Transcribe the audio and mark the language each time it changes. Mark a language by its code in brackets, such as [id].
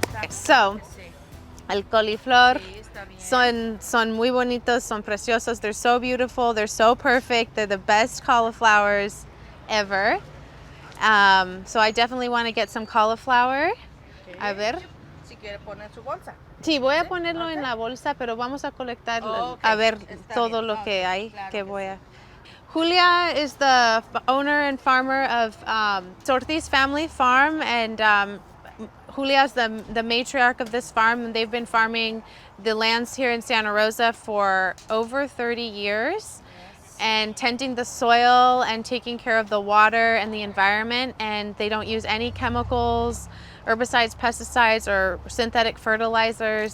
[es] So, el coliflor son muy bonitos, son preciosos. [en] They're so beautiful. They're so perfect. They're the best cauliflowers ever. So I definitely want to get some cauliflower. [es] A ver. Si quiere poner su bolsa. Sí, voy a ponerlo en la bolsa, pero vamos a colectar a ver todo lo que hay que voy a. [en] Julia is the owner and farmer of Ortiz Family Farm, and Julia's the matriarch of this farm, and they've been farming the lands here in Santa Rosa for over 30 years, and tending the soil and taking care of the water and the environment, and they don't use any chemicals, herbicides, pesticides, or synthetic fertilizers.